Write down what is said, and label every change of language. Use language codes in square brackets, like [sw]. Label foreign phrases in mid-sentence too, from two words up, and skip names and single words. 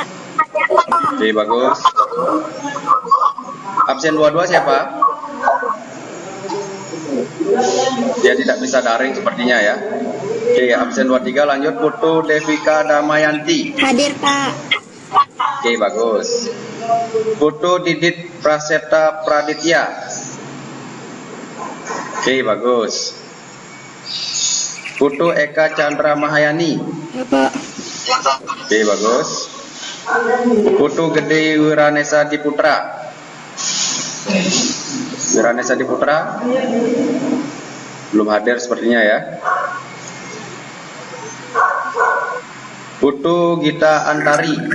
[id] Oke, bagus. Absen 22 siapa? Dia tidak bisa daring sepertinya ya. Oke, absen 23 lanjut. Putu Devika Damayanti. Hadir, Pak. Oke, bagus. Putu Didit Praseta Praditya. Oke, bagus. Putu Eka Chandra Mahayani. Ya, Pak. Oke, bagus. Putu Gede Wiranesa Diputra. Wiranesa Diputra belum hadir sepertinya ya. Putu Gita Antari.